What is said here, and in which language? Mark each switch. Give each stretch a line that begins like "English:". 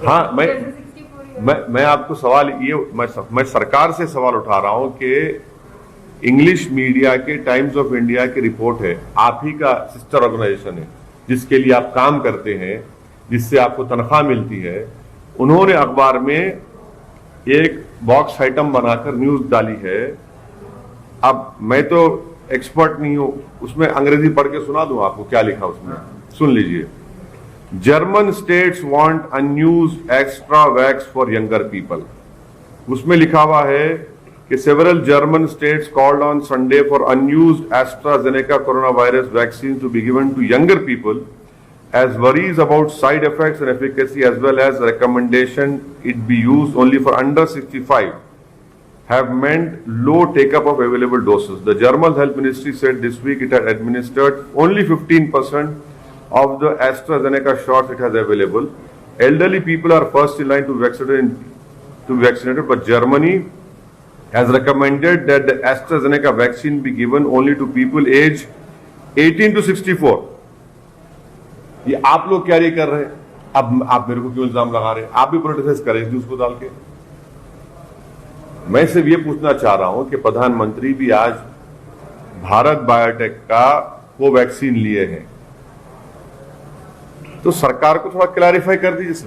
Hindi: हाँ, मैं आपको सवाल ये, मैं सरकार से सवाल उठा रहा हूं कि इंग्लिश मीडिया के टाइम्स ऑफ इंडिया की रिपोर्ट है, आप ही का सिस्टर ऑर्गेनाइजेशन है, जिसके लिए आप काम करते हैं, जिससे आपको तनख्वाह मिलती है, उन्होंने अखबार में एक बॉक्स आइटम बनाकर न्यूज डाली है। अब मैं तो एक्सपर्ट नहीं हूं, उसमें अंग्रेजी पढ़ के सुना दूं आपको क्या लिखा उसमें, सुन लीजिए।
English: German states want unused extra vax for younger people.
Hindi: उसमें लिखा हुआ है
English: कि several German states called on Sunday for unused AstraZeneca coronavirus vaccine to be given to younger people, as worries about side effects and efficacy as well as recommendation it be used only for under 65 have meant low take-up of available doses. The German Health Ministry said this week it had administered only 15% of the AstraZeneca shots it has available. Elderly people are first in line to be vaccinated, but Germany has recommended that the AstraZeneca vaccine be given only to people aged 18 to 64.
Hindi: ये आप लोग क्या कर रहे हैं? अब आप मेरे को क्यों इल्जाम लगा रहे हैं? आप भी प्रोटेस्ट करेंगे उसको डाल के। मैं सिर्फ ये पूछना चाह रहा हूं कि प्रधानमंत्री भी आज भारत बायोटेक का कोवैक्सीन लिए हैं, तो सरकार को थोड़ा क्लैरिफाई कर दीजिए।